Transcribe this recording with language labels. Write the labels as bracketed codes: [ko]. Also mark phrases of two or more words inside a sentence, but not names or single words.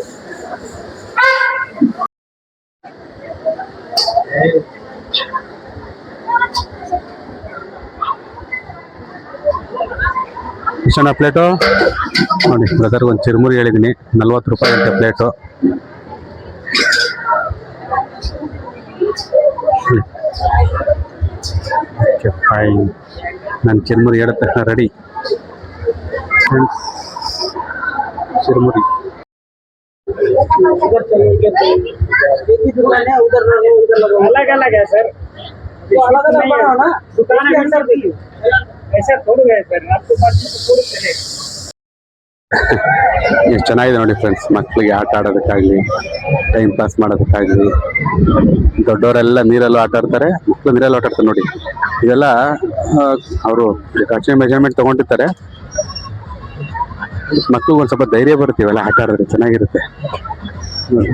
[kn] ಇಷ್ಟನ ಪ್ಲೇಟು ನೋಡಿ ಬ್ರದರ್ಗೆ ಒಂದು ಚಿರುಮುರಿ ಹೇಳಿದ್ದೀನಿ, 40 ರೂಪಾಯಿ ಅಂತೆ ಪ್ಲೇಟು. [en] okay fine, [kn] ನಾನು ಚಿರುಮುರಿ ಹೇಳಿದ ತಕ್ಷಣ ರೆಡಿ. ಚಿರುಮುರಿ [hi] अलग अलग है सर, अलग अलग बनाओ ना, दुकान के अंदर देखिए ऐसा थोड़ी है सर, आपको बात थोड़ी चले. [kn] ಎಷ್ಟು ಚೆನ್ನಾಗಿದೆ ನೋಡಿ ಫ್ರೆಂಡ್ಸ್, ಮಕ್ಕಳಿಗೆ ಆಟ ಆಡೋದಕ್ಕಾಗಲಿ, [en] time pass [kn] ಮಾಡೋದಕ್ಕಾಗಲಿ. ದೊಡ್ಡವರೆಲ್ಲ ನೀರಲ್ಲೂ ಆಟ ಆಡ್ತಾರೆ, ಮಕ್ಕಳು ನೀರಲ್ಲೂ ಆಟ ಆಡ್ತಾರೆ ನೋಡಿ. ಇದೆಲ್ಲ ಅವರು [en] precaution measurement [kn] ತೊಗೊಂಡಿರ್ತಾರೆ. ಮಕ್ಕಳಿಗೆ ಒಂದು ಸ್ವಲ್ಪ ಧೈರ್ಯ ಬರುತ್ತೆ ಇವೆಲ್ಲ ಆಟ ಆಡಿದ್ರೆ, ಚೆನ್ನಾಗಿರುತ್ತೆ ನೋಡಿ.